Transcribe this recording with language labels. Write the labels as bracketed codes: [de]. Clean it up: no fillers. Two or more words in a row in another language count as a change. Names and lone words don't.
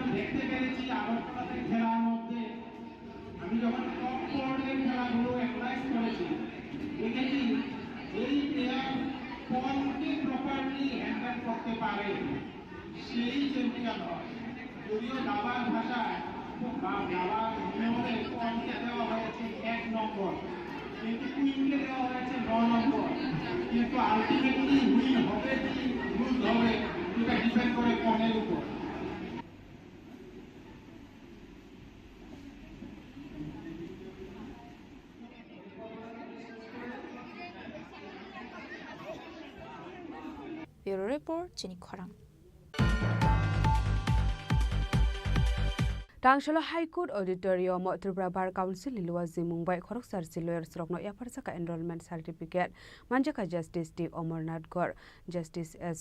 [bn] দেখতে পেরেছি আগরতলাতে খেলার মধ্যে আমি যখন [en] top board [bn] খেলাগুলো অ্যানালাইজ করেছি দেখেছি এই প্লেয়ার পয়েন্টকে [en] properly handle [bn] করতে পারে সেই চ্যাম্পিয়ন হয় যদিও দাবার ভাষায় দাবার নিয়মে পয়েন্টকে দেওয়া হয়েছে 1 নম্বর কিন্তু কুইনকে দেওয়া হয়েছে 9 নম্বর কিন্তু [en] ultimately win [bn] হবে কি লুজ হবে এটা ডিপেন্ড করে পয়েন্টের উপর [en] Bureau Report Chini Khorang [trp] Tangshalo High Court Auditorium Tripura Bar Council Ilwaji Mumbai Khoroksar Lawyers Rokno Yaparsaka [en] Enrollment Certificate [trp] Manjaka Justice D Omarnath Gor Justice S.